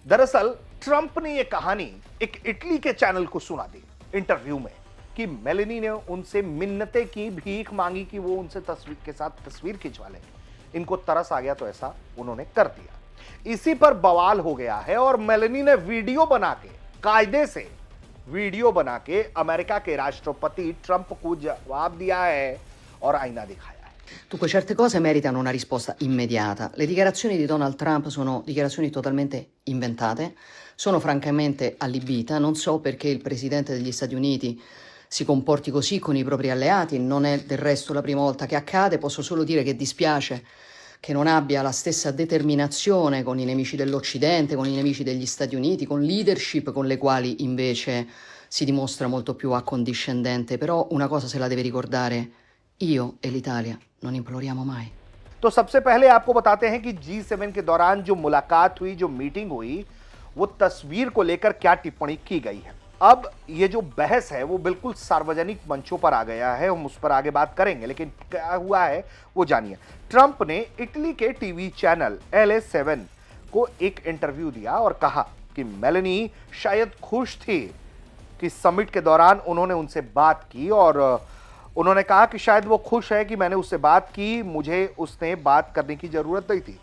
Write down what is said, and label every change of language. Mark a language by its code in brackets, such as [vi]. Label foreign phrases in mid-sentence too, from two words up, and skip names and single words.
[hi] दरअसल ट्रंप ने यह कहानी एक इटली के चैनल को सुना दी इंटरव्यू में कि मेलोनी ने उनसे मिन्नतें की, भीख मांगी कि वो उनसे तस्वीर के साथ तस्वीर खिंचवा लें। इनको तरस आ गया तो ऐसा उन्होंने कर दिया। इसी पर बवाल हो गया है और मेलोनी ने वीडियो बना के, कायदे से वीडियो बना के अमेरिका के राष्ट्रपति ट्रंप को जवाब दिया है और आईना दिखाया। [it] Dunque, certe cose meritano una risposta immediata. Le dichiarazioni di Donald Trump sono dichiarazioni totalmente inventate, sono francamente allibita, non so perché il presidente degli Stati Uniti si comporti così con i propri alleati, non è del resto la prima volta che accade, posso solo dire che dispiace che non abbia la stessa determinazione con i nemici dell'Occidente, con i nemici degli Stati Uniti, con leadership con le quali invece si dimostra molto più accondiscendente, però una cosa se la deve ricordare, io e l'Italia non imploriamo mai। [hi] तो सबसे पहले आपको बताते हैं कि G7 के दौरान जो मुलाकात हुई, जो मीटिंग हुई, वो तस्वीर को लेकर क्या टिप्पणी की गई है। अब ये जो बहस है वो बिल्कुल सार्वजनिक मंचों पर आ गया है, हम उस पर आगे बात करेंगे, लेकिन क्या हुआ है वो जानिए। ट्रंप ने इटली के टीवी चैनल LA7 को एक इंटरव्यू दिया और कहा कि मेलोनी शायद खुश थी कि समिट के दौरान उन्होंने उनसे बात की और उन्होंने कहा कि शायद वो खुश है कि मैंने उससे बात की, मुझे उसने बात करने की जरूरत नहीं थी।